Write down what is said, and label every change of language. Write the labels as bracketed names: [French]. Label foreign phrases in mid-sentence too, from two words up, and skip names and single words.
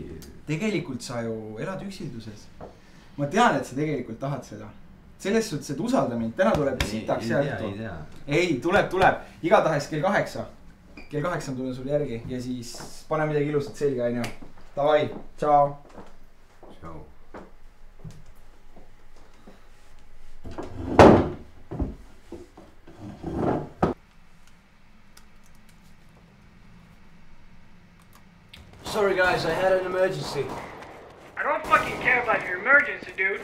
[Estonian] Tegelikult sa ju elad üksilduses. Ma tean, et sa tegelikult tahad seda. Selles suhtes, et usalda mind, täna tuleb sitaks jättu. Ei, tuleb. Igatahes kell 8. Kell 8 tulen sul järgi ja siis pane midagi ilusat selga, on ju. Davai, tšau. Tšau. [English] Sorry guys, I had an emergency. I don't fucking care about your emergency, dude.